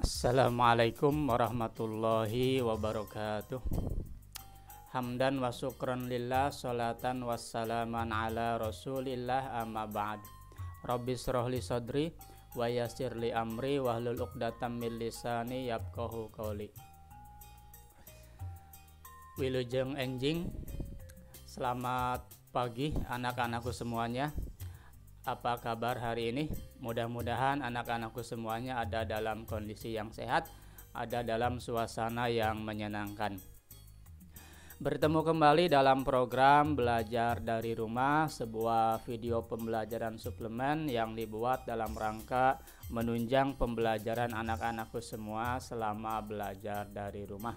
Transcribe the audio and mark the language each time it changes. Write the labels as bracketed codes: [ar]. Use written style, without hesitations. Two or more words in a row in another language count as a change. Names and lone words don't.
[ar] السلام عليكم ورحمة الله وبركاته. حمداً وشكراً لله، صلاةً وسلاماً على رسول الله، أما بعد. رب اشرح لي صدري ويسر لي أمري واحلل عقدة من لساني يفقهوا قولي. [su] Wilujeng enjing. [id] Selamat pagi anak-anakku semuanya. Apa kabar hari ini? Mudah-mudahan anak-anakku semuanya ada dalam kondisi yang sehat, ada dalam suasana yang menyenangkan. Bertemu kembali dalam program Belajar dari Rumah, sebuah video pembelajaran suplemen yang dibuat dalam rangka menunjang pembelajaran anak-anakku semua selama belajar dari rumah.